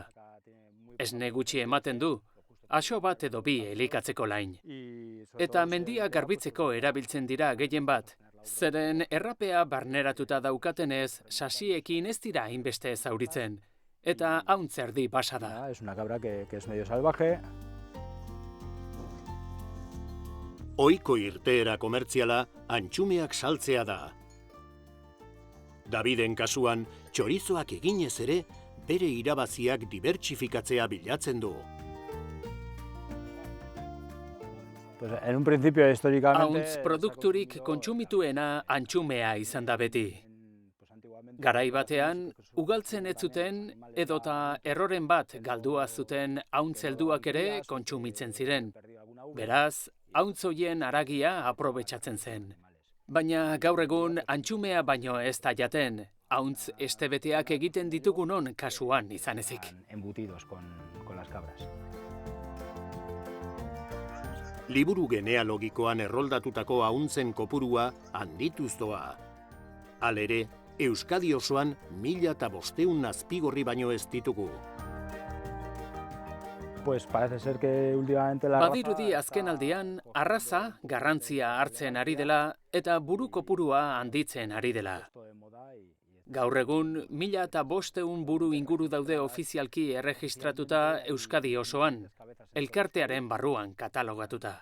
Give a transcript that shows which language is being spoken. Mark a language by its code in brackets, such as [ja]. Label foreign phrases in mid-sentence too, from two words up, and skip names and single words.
[eu] Esne gutxi ematen du, axo bat edo bi elikatzeko lain. Eta mendia garbitzeko erabiltzen dira gehien bat, zeren errapea barneratuta daukatenez, sasiekin ez dira hainbeste zauritzen, eta ahuntz erdi basa da. [es] Es una cabra que es medio salvaje. [eu] Ohiko irteera komertziala antxumeak saltzea da. Daviden kasuan, txorizoak eginez ere, bere irabaziak dibertsifikatzea bilatzen du. [es] Pues en un principio históricamente... [eu] Ahuntz produkturik kontsumituena antxumea izan da beti. Garai batean, ugaltzen ez zuten edota erroren bat galdua zuten ahuntz helduak ere kontsumitzen ziren. Beraz, ahuntz hoien haragia aprobetxatzen zen. Baina gaur egun antxumea baino ez da jaten, ahuntz estebeteak egiten ditugunon kasuan izan ezik. [es] Embutidos con las cabras. [eu] Liburu genealogikoan erroldatutako ahuntzen kopurua handituz doa. Halere, Euskadi osoan 1500 azpigorri baino ez ditugu. [es] Pues parece ser que últimamente la [eu] Badirudi azkenaldian arraza garrantzia hartzen ari dela eta buru kopurua handitzen ari dela. Gaur egun 1500 buru inguru daude ofizialki erregistratuta Euskadi osoan, elkartearen barruan katalogatuta.